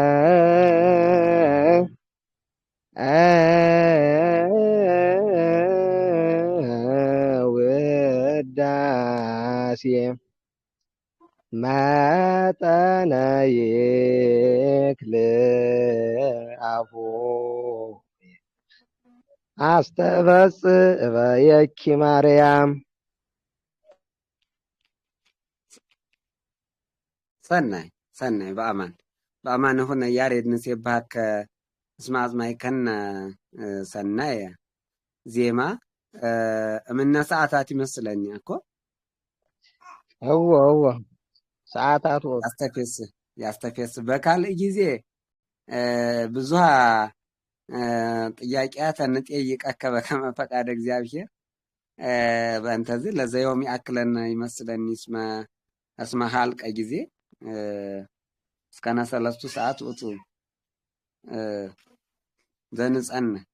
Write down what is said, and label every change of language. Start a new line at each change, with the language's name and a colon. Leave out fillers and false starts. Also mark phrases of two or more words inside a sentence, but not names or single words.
Geez: ውዳሴ መጠነ ይክል አፉ አስተበጽእ በየኪ ማርያም ሰናይ በአማን ሆነ ያሬድ ንሴብሐከ እስመ አጽማዕከነ ሰናየ ዜማ እምነ ሰዓታት
Amharic: ይመስለኛ እኮ
Geez: እወ ሰዓታት ያስተፌስ በካልእ ጊዜ ብዙሃ ጥያቄያት እንጠይቀከ በከመ ፈቃደ እግዚአብሔር በእንተዝ ለዘዮም ያክለን ይመስለኒ እስመ ሀልቀ ጊዜ እስከነ 3 ሰዓት ውጡ ዘንጸን